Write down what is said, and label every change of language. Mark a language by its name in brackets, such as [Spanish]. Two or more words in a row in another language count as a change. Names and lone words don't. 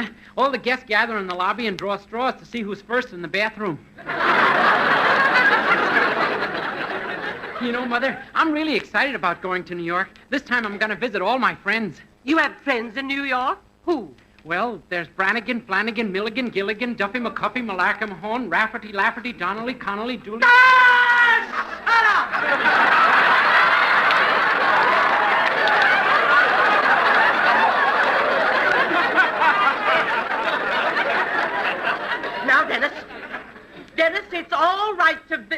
[English] All the guests gather in the lobby and draw straws to see who's first in the bathroom. You know, Mother, I'm really excited about going to New York. This time I'm going to visit all my friends. You have friends in New York? Who? Well, there's Brannigan, Flanagan, Milligan, Gilligan, Duffy, McCuffy, Malarkey, Mahone, Rafferty, Lafferty, Donnelly, Connolly, Dooley... Shut up! Now, Dennis, it's all right to be...